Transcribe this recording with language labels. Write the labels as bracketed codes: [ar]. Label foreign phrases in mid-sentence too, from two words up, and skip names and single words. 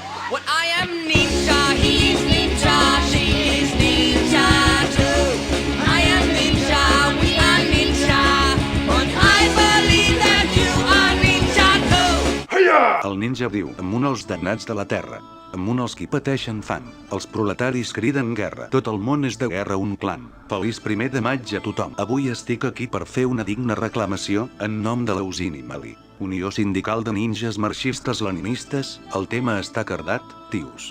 [en] Well, I am ninja, he is ninja, she is ninja too. I am ninja, we are ninja, and I believe that you are ninja too. [ca] El ninja diu, amunt els damnats de la terra. Amunt els qui pateixen fam. Els proletaris criden guerra. Tot el món és de guerra un clan. Feliç 1 de maig a tothom. Avui estic aquí per fer una digna reclamació en nom de l'Eusini Malí. Unió Sindical de Ninjas Marxistes Leninistes, el tema està cardat, tios.